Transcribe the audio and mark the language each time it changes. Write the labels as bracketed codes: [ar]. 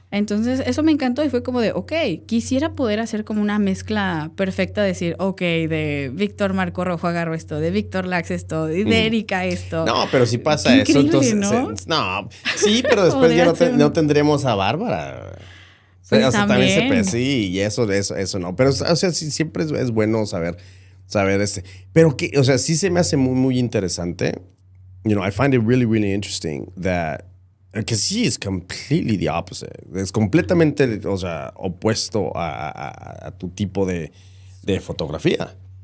[es] Entonces, eso me encantó y fue como de, ok, quisiera poder hacer como una mezcla perfecta, decir, ok, de Víctor Marco Rojo agarro esto, de Víctor Lax esto, y de Erika esto. No, pero si pasa eso, entonces... ¿no? Sí, pero después ya no tendremos a Bárbara. Pues o sea, también sí, y eso no. Pero, o sea, sí, siempre es bueno saber. Pero que, o sea, sí se me hace muy, muy interesante. [en] You know, I find it really, really interesting that... Because she is completely the opposite. [es] Es completamente, o sea, opuesto a tu tipo de fotografía.